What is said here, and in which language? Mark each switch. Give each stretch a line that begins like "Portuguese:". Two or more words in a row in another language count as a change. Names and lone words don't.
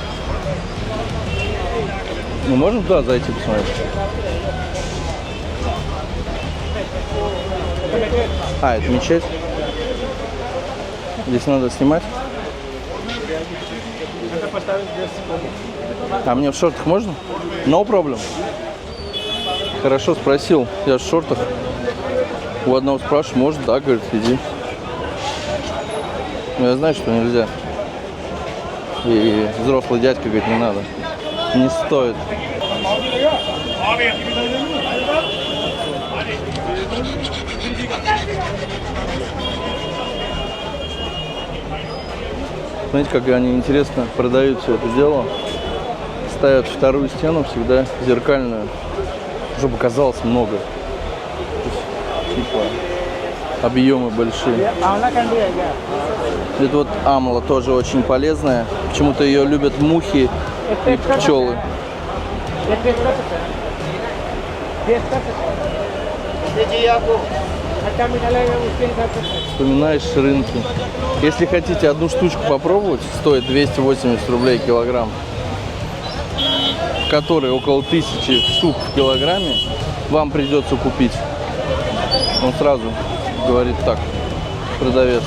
Russian: Мы можем туда зайти посмотреть? А, это мечеть. Здесь надо снимать. Это поставить здесь. А мне в шортах можно?
English: No problem.
Russian: Хорошо, спросил. Я в шортах. У одного спрашиваю, может? Да, говорит, иди. Но я знаю, что нельзя. И взрослый дядька говорит, не надо. Не стоит. Знаете, как они интересно продают все это дело? Ставят вторую стену всегда зеркальную, чтобы казалось много. Типа объемы большие.
Hindi: आंवला कैंडी है क्या
Russian: Это вот амла тоже очень полезная. Почему-то ее любят мухи и пчелы.
Hindi: ये टेस्ट कर सकते हैं टेस्ट कर सकते हैं खट्टा मीठा लगेगा उसके हिसाब से
Russian: Вспоминаешь рынки. Если хотите одну штучку попробовать, стоит 280 рублей килограмм, который около 1000 штук в килограмме, вам придется купить. Он сразу говорит так, продавец.